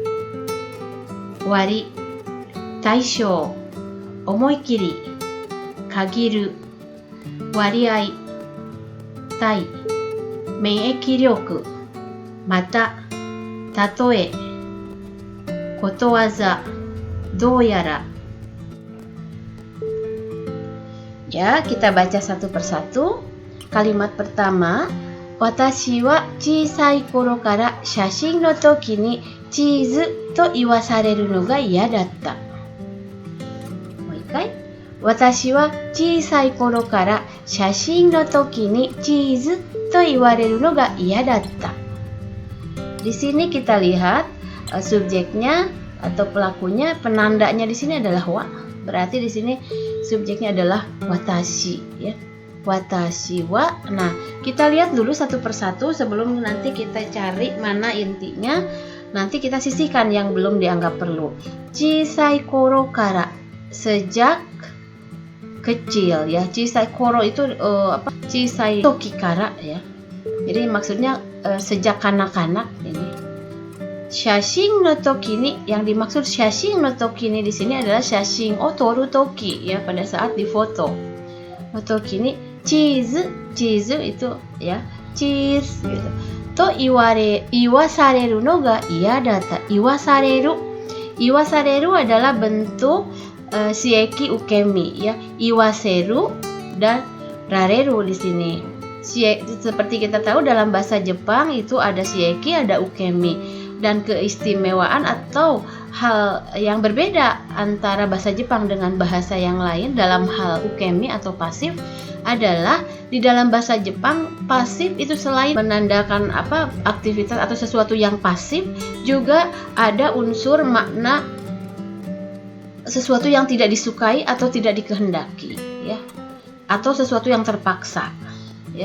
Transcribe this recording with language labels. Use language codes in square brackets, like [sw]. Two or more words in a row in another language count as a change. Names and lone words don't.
[ja] 割、対象、思い切り、限る、割合、対、免疫力、また、例え、ことわざ、どうやら。 [id] Ya, kita baca satu persatu. Kalimat pertama, [ja] 私は小さい頃から写真の時にチーズと言わされるのが嫌だった. もう一回。私は小さい頃から写真の時にチーズと言われるのが嫌だった. [id] Di sini kita lihat subjeknya atau pelakunya, penandanya di sini adalah wa. Berarti di sini subjeknya adalah watashi, ya. [ja] 私は. [id] Nah, kita lihat dulu satu persatu sebelum nanti kita cari mana intinya. Nanti kita sisihkan yang belum dianggap perlu. [ja] 小さい頃から, [id] sejak kecil ya. [ja] 小さい頃 itu 小さい時から ya. [id] Jadi maksudnya sejak kanak-kanak ini. [ja] 写真の時に, [id] yang dimaksud [ja] 写真の時に [id] di sini adalah [ja] 写真を撮る時 [id] ya, pada saat difoto. [ja] の時にチーズ [id] itu ya, cheese gitu. [ja] と言わされるのが嫌だった. [id] Iwasareru adalah bentuk [ja] 使役受身 [id] ya. Iwaseru dan rareru di sini. Seperti kita tahu dalam bahasa Jepang itu ada shieki, ada ukemi. Dan keistimewaan atau hal yang berbeda antara bahasa Jepang dengan bahasa yang lain dalam hal ukemi atau pasif adalah di dalam bahasa Jepang pasif itu selain menandakan aktivitas atau sesuatu yang pasif, juga ada unsur makna sesuatu yang tidak disukai atau tidak dikehendaki ya, atau sesuatu yang terpaksa ya.